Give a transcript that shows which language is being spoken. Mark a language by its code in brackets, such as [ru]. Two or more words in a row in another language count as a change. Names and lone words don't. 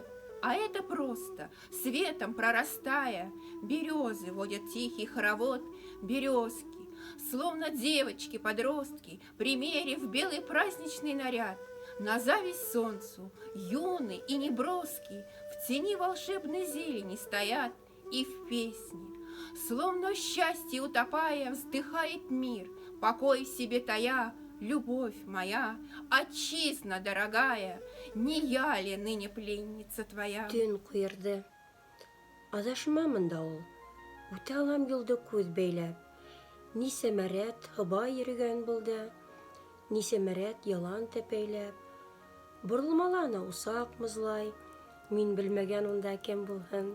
[ru] А это просто, светом прорастая, березы водят тихий хоровод, березки, словно девочки-подростки, примерив белый праздничный наряд, на зависть солнцу, юный и неброский, в тени волшебной зелени стоят и в песне, словно в счастье утопая, вздыхает мир, покой в себе тая. Любовь моя, отчизна дорогая, не я ли ныне пленница твоя? [ba] Төн куерды. Адашмамын да ул. Үтә алам юлды күҙ бәйләп. Нисәмәрәт һыба йөрөгән булды, нисәмәрәт ялан тәпәйләп. Борылмаланы усаҡ мызлай, мин белмәгән унда кем булһын.